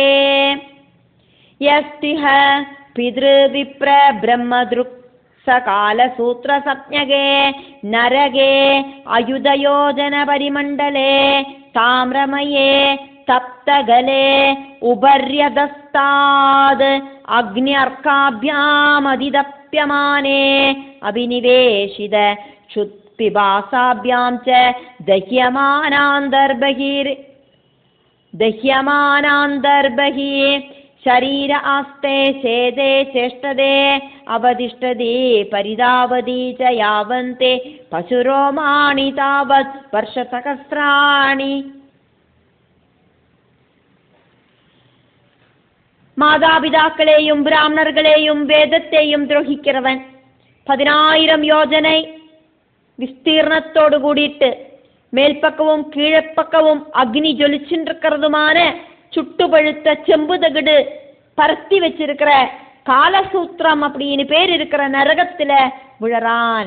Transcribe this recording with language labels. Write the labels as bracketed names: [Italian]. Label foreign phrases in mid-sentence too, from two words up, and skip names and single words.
[Sanskrit] यस्त्विह पितृ विप्र ब्रह्मध्रुक् स कालसूत्र संज्ञके नरके अयुतयोजन परिमण्डले ताम्रमये तप्तखले उपर्यधस्तात् अग्न्यर्काभ्याम् अतितप्यमाने अभिनिवेशितः क्षुत्पिपासाभ्याम् च दह्यमानान्तर्बहि शरीर आस्ते छेदे चेष्टदे अवतिष्ठति परिधावति च यावन्ते पशुरोमाणि तावत् वर्षसहस्राणि. [Tamil] மாதாபிதாக்களையும் பிராமணர்களையும் வேதத்தையும் துரோகிக்கிறவன் 10000 யோஜனை விஸ்தீர்ணத்தோடு கூடிட்டு மேல்பக்கமும் கீழப்பக்கமும் அக்னி ஜொலிச்சுருக்கிறதுமான சுட்டுபழுத்த செம்பு தகடு பரத்தி வச்சிருக்கிற காலசூத்திரம் அப்படின்னு பேர் இருக்கிற நரகத்துல விழறான்.